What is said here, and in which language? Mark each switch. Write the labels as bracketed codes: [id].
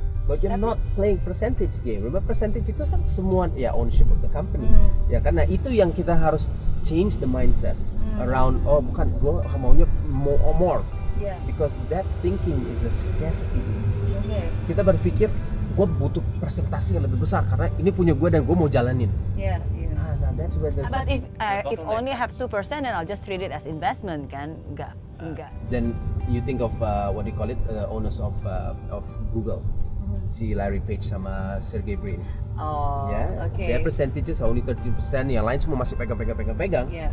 [en] But you're not playing percentage game. Remember percentage [id] itu kan semua ya [en] ownership of the company. [id] Ya karena itu yang kita harus [en] change the mindset around. [id] Oh bukan, gue maunya more. [en] Because that thinking is a scarcity. [id] Kita berpikir gue butuh presentasi yang lebih besar karena ini punya gue dan gue mau jalanin. [en] That's where but if only have 2%, then I'll just treat it as investment kan? [id] Enggak. [en] Then you think of what do you call it, owners of Google, si Larry Page sama Sergey Brin. Their percentages are only 13%, [id] yang lain semua masih pegang.